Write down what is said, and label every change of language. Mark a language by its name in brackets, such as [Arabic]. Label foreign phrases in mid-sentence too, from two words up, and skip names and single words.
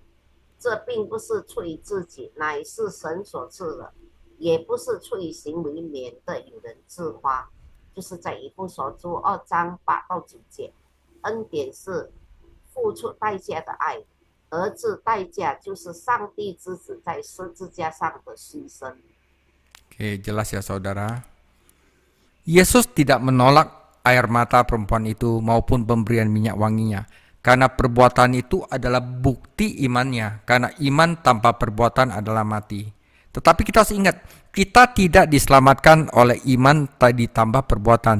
[Chinese] 这并不是出于自己，乃是神所赐的；也不是出于行为，免得有人自夸。就是在以弗所书2章8到9节，恩典是付出代价的爱，儿子代价就是上帝之子在十字架上的牺牲。 [Indonesian] Oke, jelas ya saudara. Yesus tidak menolak air mata perempuan itu maupun pemberian minyak wanginya. Karena perbuatan itu adalah bukti imannya. Karena iman tanpa perbuatan adalah mati. Tetapi kita harus ingat, kita tidak diselamatkan oleh iman ditambah perbuatan.